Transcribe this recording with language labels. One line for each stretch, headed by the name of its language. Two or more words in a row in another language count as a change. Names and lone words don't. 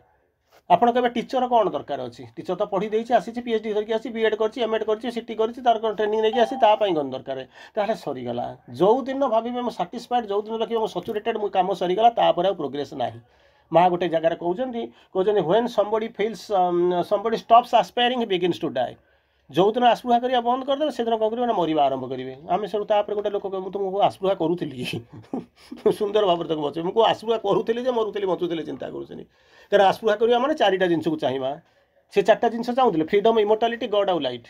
Odia: ଆପଣ କେବେ ଟିଚର କ'ଣ ଦରକାର ଅଛି? ଟିଚର ତ ପଢ଼ି ଦେଇଛି, ଆସିଛି, PhD ଧରିକି ଆସିଛି, B.Ed କରିଛି, M.Ed କରିଛି, CT କରିଛି, ତାର କ'ଣ ଟ୍ରେନିଂ ନେଇକି ଆସିଛି, ତା ପାଇଁ କ'ଣ ଦରକାର? ତାହେଲେ ସରିଗଲା। ଯେଉଁଦିନ ଭାବିବେ ମୁଁ ସାଟିସ୍ଫାଏଡ୍, ଯେଉଁଦିନ ଦେଖିବେ ମୁଁ ସଚୁରେଟେଡ୍, ମୋ କାମ ସରିଗଲା, ତାପରେ ଆଉ ପ୍ରୋଗ୍ରେସ୍ ନାହିଁ। ମା ଗୋଟେ ଜାଗାରେ କହୁଛନ୍ତି
English: ହ୍ୱେନ୍ somebody stops aspiring he begins to die।
Odia: ଯେଉଁଦିନ ଆସ୍ପୃହା କରିବା ବନ୍ଦ କରିଦେବେ, ସେଦିନ କ'ଣ କରିବେ ନା, ମରିବା ଆରମ୍ଭ କରିବେ। ଆମେ ସେଠୁ ତାପରେ ଗୋଟେ ଲୋକ କହିବ, ମୁଁ ତୁମକୁ ଆସ୍ପୃହା କରୁଥିଲି ସୁନ୍ଦର ଭାବରେ ତାକୁ ବସିବେ, ମୁଁ ଆସ୍ପୃହା କରୁଥିଲି ଯେ ମରୁଥିଲି ବଞ୍ଚୁଥିଲି ଚିନ୍ତା କରୁଥିଲି। କାରଣ ଆସ୍ପୃହା କରିବା ମାନେ 4ଟା ଜିନିଷକୁ ଚାହିଁବା। ସେ 4ଟା ଜିନିଷ ଚାହୁଁଥିଲେ, ଫ୍ରିଡମ୍, ଇମୋର୍ଟାଲିଟି, ଗଡ୍ ଆଉ ଲାଇଟ୍।